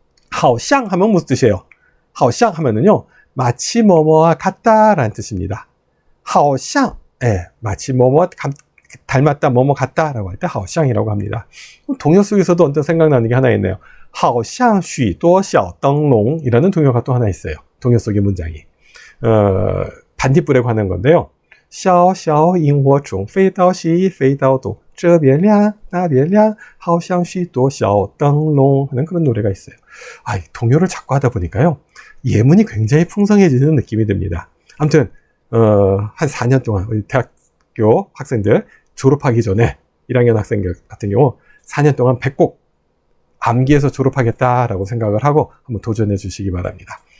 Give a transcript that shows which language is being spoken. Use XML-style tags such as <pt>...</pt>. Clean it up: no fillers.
<ko>好像 하면 무슨 뜻이에요? 好像 하면은요, 마치 뭐뭐와 같다 라는 뜻입니다. 好像, 마치 뭐뭐와 닮았다, 뭐뭐 같다 라고 할 때 好像이라고 합니다. 동요 속에서도 언뜻 생각나는 게 하나 있네요. 好像许多小灯笼 이라는 동요가 또 하나 있어요. 동요 속의 문장이. 반딧불에 관한 건데요.</ko> <zh>小小萤火虫飞到西飞到东这边亮那边亮好像许多小灯笼 하는 그런 노래가 있어요.</zh> <ko>동요를 자꾸 하다 보니까요, 예문이 굉장히 풍성해지는 느낌이 듭니다. 아무튼 한 4년 동안 우리 대학교 학생들 졸업하기 전에 1학년 학생들 같은 경우 4년 동안 100곡 암기해서 졸업하겠다라고 생각을 하고 한번 도전해 주시기 바랍니다.</ko>